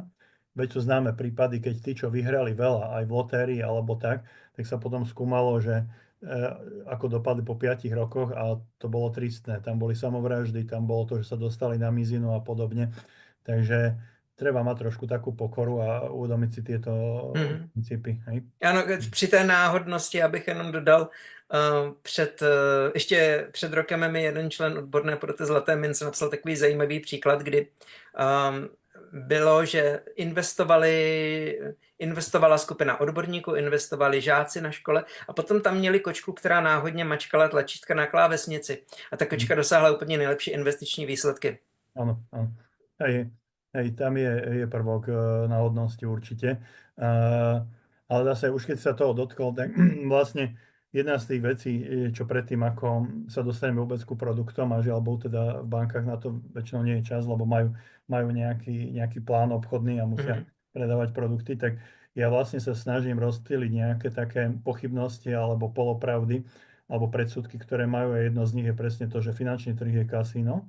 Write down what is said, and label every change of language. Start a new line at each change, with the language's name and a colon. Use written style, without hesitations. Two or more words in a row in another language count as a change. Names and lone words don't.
Slovak: Veď sú známe prípady, keď tí, čo vyhrali veľa aj v lotérii alebo tak sa potom skúmalo, že ako dopadli po 5 rokoch a to bolo tristné. Tam boli samovraždy, tam bolo to, že sa dostali na mizinu a podobne. Takže treba mať trošku takú pokoru a uvedomiť si tieto Mhm. princípy. Hej?
Czech: Ano, při té náhodnosti, abych jenom dodal, ještě před rokem mi jeden člen odborné poroty Zlaté mince napsal takový zajímavý příklad, kdy bylo, že investovala skupina odborníků, investovali žáci na škole a potom tam měli kočku, která náhodně mačkala tlačítka na klávesnici a ta kočka dosáhla úplně nejlepší investiční výsledky.
Slovak: Áno, áno. Hej, tam je prvok náhodnosti určite. Ale zase už keď sa toho dotkol, tak vlastne jedna z tých vecí, čo predtým, ako sa dostaneme vôbec ku produktom, a žiaľ Bohu, teda v bankách na to väčšinou nie je čas, lebo majú nejaký plán obchodný a musia predávať produkty, tak ja vlastne sa snažím rozptýliť nejaké také pochybnosti alebo polopravdy alebo predsudky, ktoré majú, a jedno z nich je presne to, že finančný trh je kasíno.